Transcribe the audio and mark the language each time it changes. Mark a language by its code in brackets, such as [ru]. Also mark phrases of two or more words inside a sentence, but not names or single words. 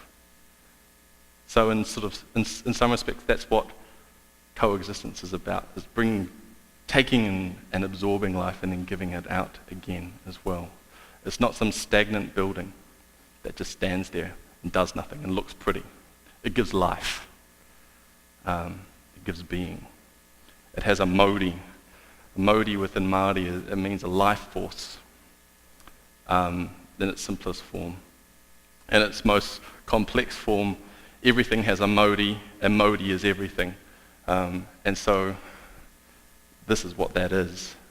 [en] So in some respects, that's what coexistence is about, is taking and absorbing life and then giving it out again as well. It's not some stagnant building that just stands there and does nothing and looks pretty. It gives life. It gives being. It has a mauri. A mauri within Māori, it means a life force in its simplest form. In its most complex form, everything has a mauri, and mauri is everything. And so this is what that is.